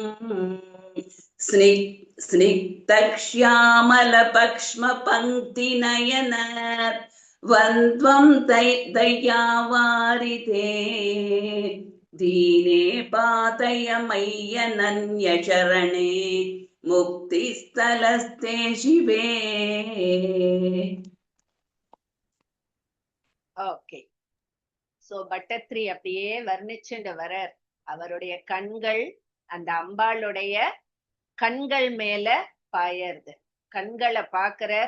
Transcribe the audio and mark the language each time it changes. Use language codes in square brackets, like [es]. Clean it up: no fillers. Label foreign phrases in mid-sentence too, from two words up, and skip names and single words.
[sa] स्निग्धश्यामल पक्ष्म पङ्क्तिनयन द्वन्द्वं दयावारिते दीने पातय मय्यनन्यशरणे मुक्तिस्थलस्ते शिवे. [ta] ஓகே. சோ பட்டத்ரி அப்படியே வர்ணிச்சுட்டு வரார். அவருடைய கண்கள் அந்த அம்பாளுடைய கண்கள் மேல பாயறது. கண்களை பாக்குறார்.